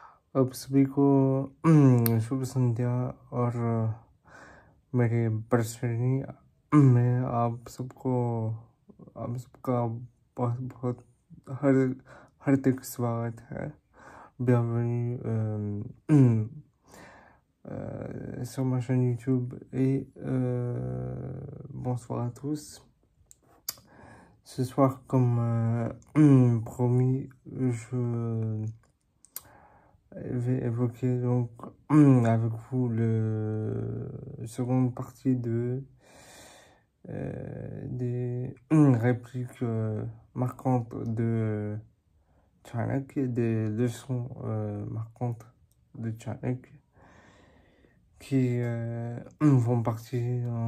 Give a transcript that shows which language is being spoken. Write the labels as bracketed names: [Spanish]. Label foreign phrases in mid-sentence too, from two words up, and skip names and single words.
[Hindi] सभी को शुभ संध्या। और मेरे प्रश्नी में आप सबका बहुत बहुत हार्दिक स्वागत है। [French] Bienvenue sur ma chaîne YouTube et bonsoir à tous. Ce soir, comme promis, je vais évoquer donc avec vous la seconde partie des répliques marquantes de Chanakya, des leçons marquantes de Chanakya qui font partie